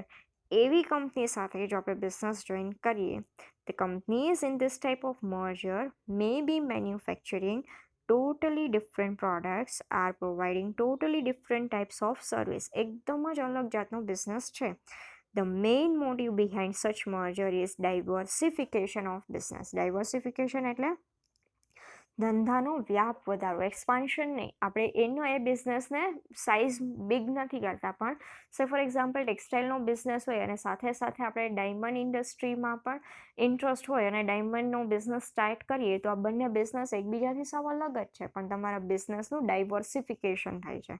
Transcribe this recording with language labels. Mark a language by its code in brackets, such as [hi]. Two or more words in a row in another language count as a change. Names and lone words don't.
[gu] એવી કંપની સાથે જો આપણે બિઝનેસ જોઈન કરીએ, [en] the companies in this type of merger may be manufacturing totally different products, are providing totally different types of service. [gu] એકદમ જ અલગ જાતનો બિઝનેસ છે [en] The main motive behind such merger is diversification of business. [gu] Diversification એટલે ધંધાનો વ્યાપ વધારો, એક્સપાન્શન નહીં. આપણે એનો એ બિઝનેસને સાઇઝ બિગ નથી કરતા, પણ [en] say for example [gu] ટેક્સટાઇલનો બિઝનેસ હોય અને સાથે સાથે આપણે ડાયમંડ ઇન્ડસ્ટ્રીમાં પણ ઇન્ટરેસ્ટ હોય અને ડાયમંડનો બિઝનેસ સ્ટાર્ટ કરીએ, તો આ બંને બિઝનેસ એકબીજાથી સાવ અલગ જ છે, પણ તમારા બિઝનેસનું ડાયવર્સિફિકેશન થાય છે.